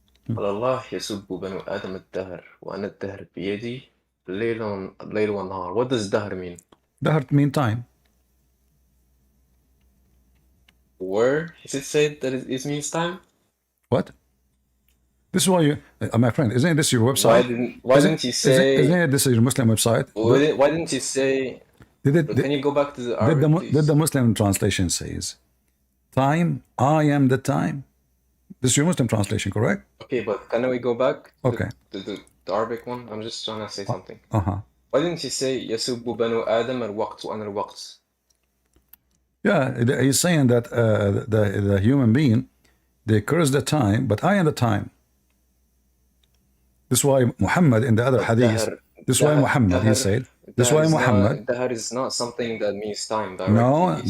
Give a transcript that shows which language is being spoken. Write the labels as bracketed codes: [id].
[ar] قال الله يسب بنو آدم الدهر وأنا الدهر بيدي الليل والنهار. [en] What does dahr mean? Dahr mean time. Where is it said that it means time? What? This is why you, my friend, isn't this your website? Why didn't you say? Isn't this your Muslim website? Why didn't you say? Can you go back to the Arabic, please? Did the Muslim translation says, time, I am the time? This is your Muslim translation, correct? Okay, but can we go back to Okay. the Arabic one? I'm just trying to say something. Uh-huh. Why didn't you say [ar] يسب بنو آدم الوقت وأنا الوقت? [en] Yeah, he's saying that the human being, they curse the time, but I am the time. This is why Muhammad in the other hadith, this is why Muhammad, he said, this is why Muhammad. Dahr is not something that means time directly.